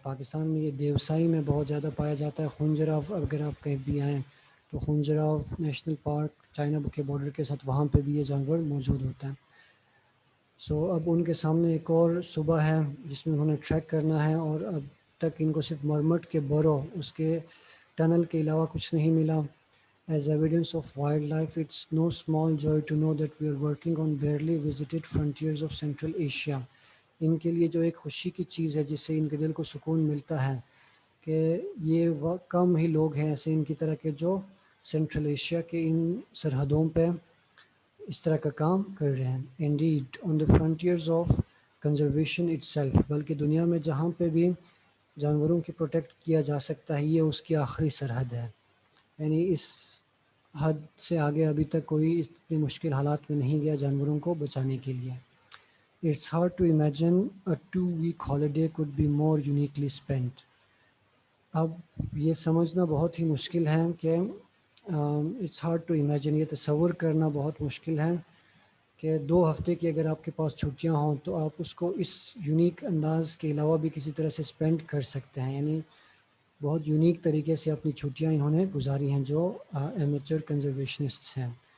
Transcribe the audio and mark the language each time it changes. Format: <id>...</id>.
<ur>پاکستان میں یہ دیوسائی میں بہت زیادہ پایا جاتا ہے. خنجراو، اگر آپ کہیں بھی آئیں تو خنجراو نیشنل پارک چائنا کے بارڈر کے ساتھ، وہاں پہ بھی یہ جانور موجود ہوتا ہے. اب ان کے سامنے ایک اور صبح ہے جس میں انہوں نے ٹریک کرنا ہے، اور اب تک ان کو صرف مرمٹ کے برو، اس کے ٹنل کے علاوہ کچھ نہیں ملا.</ur> <en>As evidence of wildlife, it's no small joy to know that we are working on barely visited frontiers of Central Asia.</en> <ur>ان کے لیے جو ایک خوشی کی چیز ہے جس سے ان کے دل کو سکون ملتا ہے کہ یہ کم ہی لوگ ہیں ایسے ان کی طرح کے جو سینٹرل ایشیا کے ان سرحدوں پہ اس طرح کا کام کر رہے ہیں.</ur> <en>Indeed, on the frontiers of conservation itself،</en> <ur>بلکہ دنیا میں جہاں پہ بھی جانوروں کی پروٹیکٹ کیا جا سکتا ہے یہ اس کی آخری سرحد ہے. یعنی اس حد سے آگے ابھی تک کوئی اتنی مشکل حالات میں نہیں گیا جانوروں کو بچانے کے لیے.</ur> <en>It's hard to imagine a 2-week holiday could be more uniquely spent.</en> <ur>اب یہ سمجھنا بہت ہی مشکل ہے کہ</ur> <en>it's hard to imagine,</en> <ur>یہ تصور کرنا بہت مشکل ہے کہ 2 ہفتے کی اگر آپ کے پاس چھٹیاں ہوں تو آپ اس کو اس یونیک انداز کے علاوہ بھی کسی طرح سے اسپینڈ کر سکتے ہیں. یعنی بہت یونیک طریقے سے اپنی چھٹیاں انہوں نے گزاری ہیں جو ایمیچر کنزرویشنسٹس ہیں.</ur>